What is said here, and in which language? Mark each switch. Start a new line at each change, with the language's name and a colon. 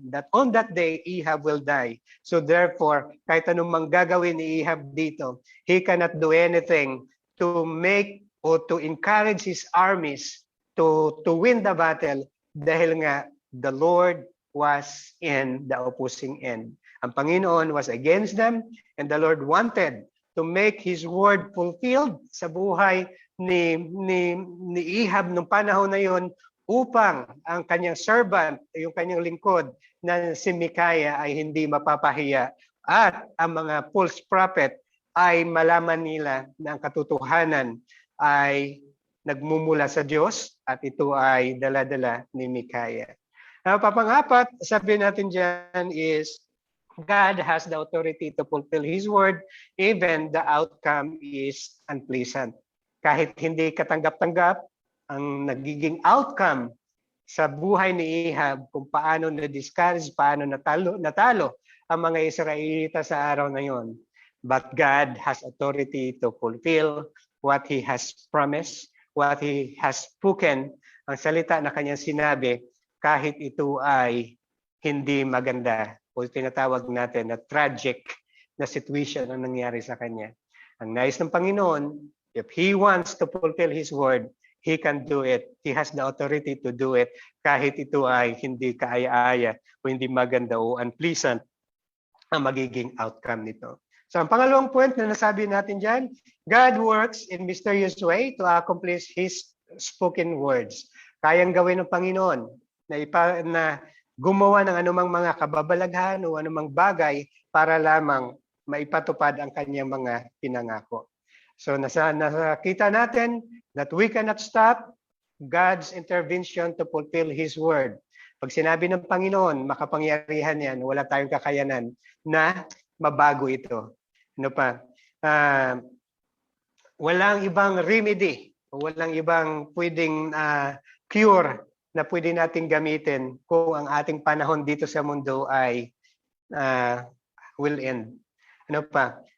English: That on that day, Ahab will die. So therefore,
Filipino: kahit anong manggagawin ni Ahab dito,
English: he cannot do anything to make or to encourage his armies to win the battle
Filipino: dahil nga
English: the Lord was in the opposing end.
Filipino: Ang Panginoon was against them
English: and the Lord wanted to make His word fulfilled
Filipino: sa buhay ni Ahab nung panahon na yon upang ang kanyang servant, yung kanyang lingkod na si Micaiah ay hindi mapapahiya at ang mga false prophet ay malaman nila na ang katotohanan ay nagmumula sa Diyos at ito ay dala-dala ni Micaiah. Papangapat, sabi natin dyan
English: is God has the authority to fulfill His word even the outcome is unpleasant.
Filipino: Kahit hindi katanggap-tanggap, ang nagiging outcome sa buhay ni Ahab kung paano na-discourage, paano natalo ang mga Israelita sa araw na yon.
English: But God has authority to fulfill what He has promised, what He has spoken,
Filipino: ang salita na kanyang sinabi, kahit ito ay hindi maganda o tinatawag natin na tragic na situation ang nangyari sa kanya. Ang nais ng Panginoon,
English: if He wants to fulfill His word, He can do it. He has the authority to do it
Filipino: kahit ito ay hindi kaaya-aya o hindi maganda o unpleasant ang magiging outcome nito. So ang pangalawang point na nasabi natin dyan,
English: God works in mysterious way to accomplish His spoken words.
Filipino: Kayang gawin ng Panginoon na gumawa ng anumang mga kababalaghan o anumang bagay para lamang maipatupad ang kanyang mga pinangako. So nakita natin
English: that we cannot stop God's intervention to fulfill His word.
Filipino: Pag sinabi ng Panginoon, makapangyarihan yan, wala tayong kakayanan na mabago ito. Ano pa? Walang ibang remedy, walang ibang pwedeng cure na pwede nating gamitin kung ang ating panahon dito sa mundo ay will end. Ano pa?